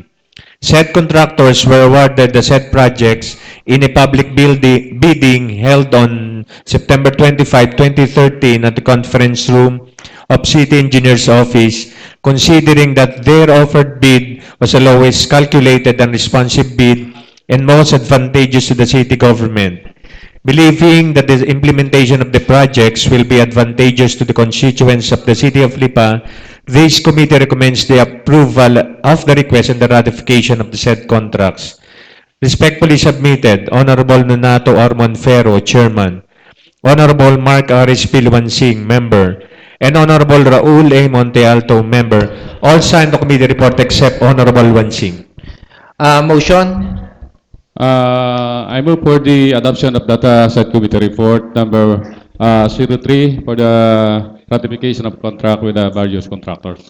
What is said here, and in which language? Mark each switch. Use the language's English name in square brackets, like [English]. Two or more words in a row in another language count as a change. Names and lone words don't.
[English] Said contractors were awarded the said projects in a public bidding held on September 25, 2013 at the conference room of City Engineer's Office, considering that their offered bid was the lowest calculated and responsive bid and most advantageous to the city government. Believing that the implementation of the projects will be advantageous to the constituents of the city of Lipa, this committee recommends the approval of the request and the ratification of the said contracts. Respectfully submitted, Honorable Nonato R. Monfero, Chairman, Honorable Mark R. Pilwansing, Member, and Honorable Raul A. Monte Alto, Member, all signed the committee report except Honorable Wansing. Motion? I move for the adoption of that said committee report number 03 for the ratification of contract with various contractors.